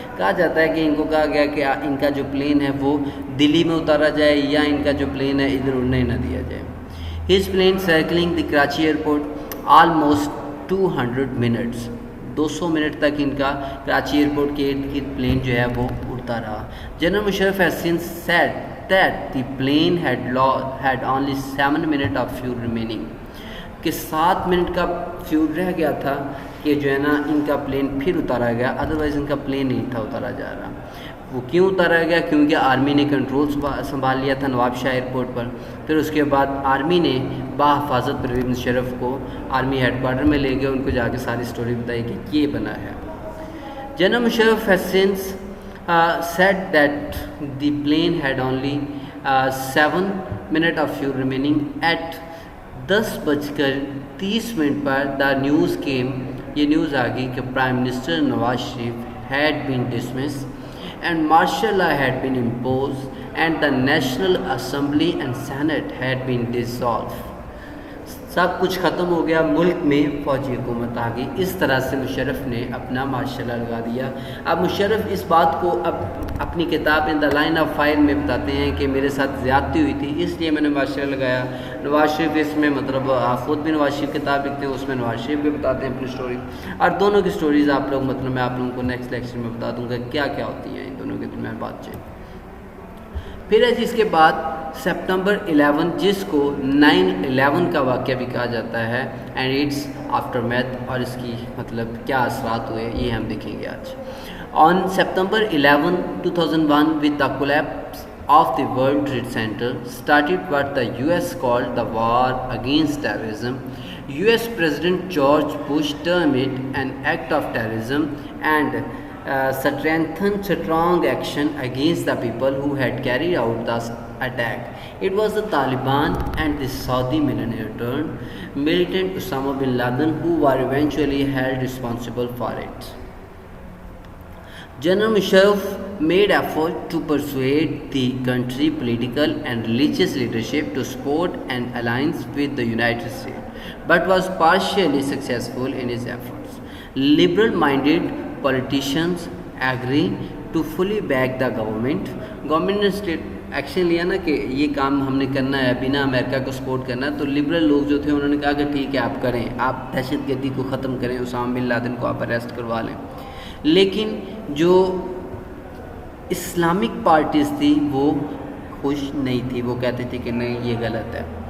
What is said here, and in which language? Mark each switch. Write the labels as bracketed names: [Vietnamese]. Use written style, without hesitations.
[Urdu] کہا جاتا ہے کہ ان کو کہا گیا کہ ان کا جو پلین ہے وہ دلی میں اتارا جائے یا ان کا جو پلین ہے ادھر اڑنے نہ دیا جائے. [English] His plane circling the Karachi airport almost 200 minutes. [Urdu] 200 minute تک ان کا کراچی ایئرپورٹ کے ارد گرد پلین جو ہے وہ اڑتا رہا. [English] General Musharraf has since said that the plane had only 7 minutes of fuel remaining. [Urdu] کہ 7 منٹ کا فیول رہ گیا تھا کہ جو ہے نا ان کا پلین پھر اتارا گیا, ادروائز ان کا پلین نہیں تھا اتارا جا رہا. وہ کیوں اتارا گیا؟ کیونکہ آرمی نے کنٹرول سنبھال لیا تھا نواب شاہ ایئرپورٹ پر. پھر اس کے بعد آرمی نے بحفاظت پرویز مشرف کو آرمی ہیڈ کوارٹر میں لے گئے, ان کو جا کے ساری سٹوری بتائی کہ یہ بنا ہے. [English] General Musharraf has since said that the plane had only 7 minutes of fuel remaining. At 10:30 [Urdu] per [English] the news came, [Urdu] یہ نیوز آ گئی کہ prime minister [English] Nawaz Sharif had been dismissed and martial law had been imposed and the National Assembly and Senate had been dissolved. [Urdu] سب کچھ ختم ہو گیا, ملک میں فوجی حکومت آ گئی. اس طرح سے مشرف نے اپنا مارشل لا لگا دیا. اب مشرف اس بات کو اب اپنی کتاب ان دا لائن آف فائر میں بتاتے ہیں کہ میرے ساتھ زیادتی ہوئی تھی اس لیے میں نے مارشل لا لگایا. نواز شریف اس میں خود بھی نواز شریف کتاب لکھتے ہیں, اس میں نواز شریف بھی بتاتے ہیں اپنی سٹوری, اور دونوں کی سٹوریز آپ لوگ میں آپ لوگوں کو نیکسٹ لیکچر میں بتا دوں گا کیا کیا ہوتی ہیں ان دونوں کے درمیان بات چیت. پھر اس کے بعد سپتمبر 11 جس کو 9/11 کا واقعہ بھی کہا جاتا ہے [English] and it's aftermath, [Urdu] اور اس کی مطلب کیا اثرات ہوئے یہ ہم دیکھیں گے آج. [English] On September 11, 2001, with the collapse of the World Trade Center, started what the US called the War Against Terrorism. US President George Bush termed it an act of terrorism and strengthened strong action against the people who had carried out the attack. It was the Taliban and the Saudi millionaire turned militant Osama bin Laden who were eventually held responsible for it. General Musharraf made effort to persuade the country political and religious leadership to support an alliance with the United States, but was partially successful in his efforts. Liberal-minded politicians agreed to fully back the government. [Urdu] Government نے action لیا نا کہ یہ کام ہم نے کرنا ہے، بنا امریکہ کو سپورٹ کرنا ہے، تو لبرل لوگ جو تھے انہوں نے کہا کہ ٹھیک ہے آپ کریں، آپ دہشت گردی کو ختم کریں، اسامہ بن لادن کو آپ اریسٹ کروا لیں. لیکن جو اسلامک پارٹیز تھی وہ خوش نہیں تھی، وہ کہتے تھے کہ نہیں یہ غلط ہے.